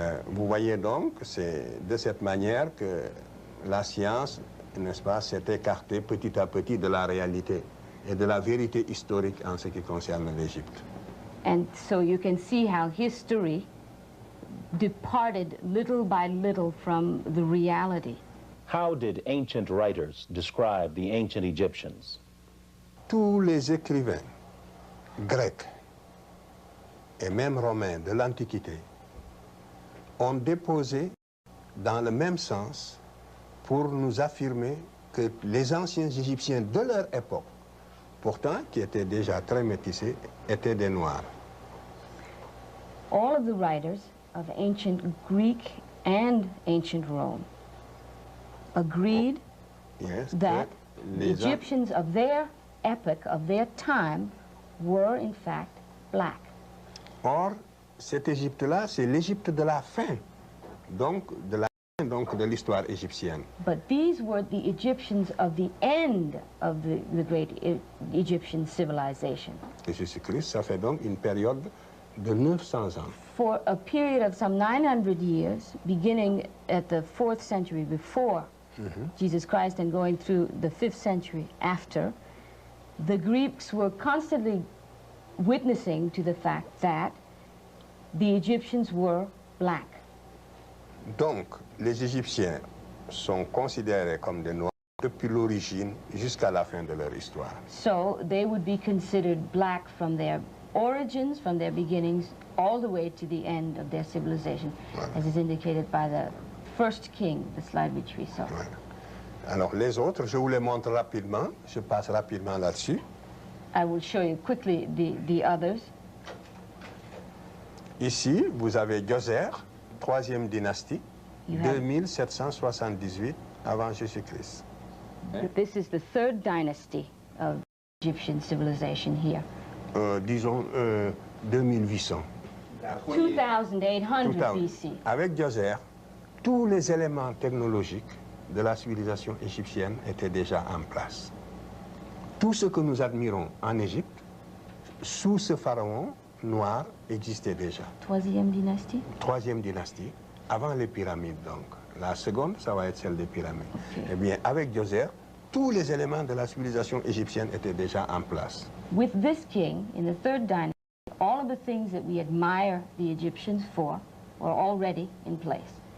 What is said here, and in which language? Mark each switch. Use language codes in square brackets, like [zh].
[fr] Vous voyez donc, c'est de cette manière que la science, n'est-ce pas, s'est écartée petit à petit de la réalité et de la vérité historique en ce qui concerne l'Égypte. [en] And so you can see how history departed little by little from the reality. How did ancient writers describe the ancient Egyptians? [fr] Tous les écrivains grecs et même romains de l'Antiquité ont déposé dans le même sens pour nous affirmer que les anciens Égyptiens de leur époque, pourtant qui étaient déjà très métissés, étaient des Noirs. [en] All of the writers of ancient Greek and ancient Rome agreed Yes, that [fr] que [en] the [fr] les [en] Egyptians of their epoch, of their time, were in fact black. [fr] Or, cette Égypte-là, c'est l'Égypte de la fin, donc de l'histoire égyptienne. [en] But these were the Egyptians of the end of the great Egyptian civilization. [fr] Et Jésus-Christ, ça fait donc une période de 900 ans. [en] For a period of some 900 years, beginning at the 4th century before Jesus Christ and going through the 5th century after, the Greeks were constantly witnessing to the fact that the Egyptians were black. [fr] Donc, les Égyptiens sont considérés comme des Noirs depuis l'origine jusqu'à la fin de leur histoire. [en] So they would be considered black from their origins, from their beginnings, all the way to the end of their civilization, as is indicated by the first king, the slide which we saw. [fr] Voilà. Alors, les autres, je vous les montre rapidement. Je passe rapidement là-dessus. [en] I will show you quickly the others. [fr] Ici, vous avez Djoser, 3e dynastie, [en] You have- [fr] 2778 avant Jésus-Christ. [en] This is the 3rd dynasty of Egyptian civilization here. [fr] Disons 2800. [en] 2800 [fr] Tout à- [en] BC. [fr] Avec Djoser, tous les éléments technologiques de la civilisation égyptienne étaient déjà en place. Tout ce que nous admirons en Égypte, sous ce pharaon noir, existait déjà. 3e dynastie? 3e dynastie, avant les pyramides donc. La seconde, ça va être celle des pyramides. [en] Ok. [fr] Eh bien, avec Djoser, tous les éléments de la civilisation égyptienne étaient déjà en place. [en] With this king, in the 3rd dynasty, all of the things that we admire the Egyptians for were already in place.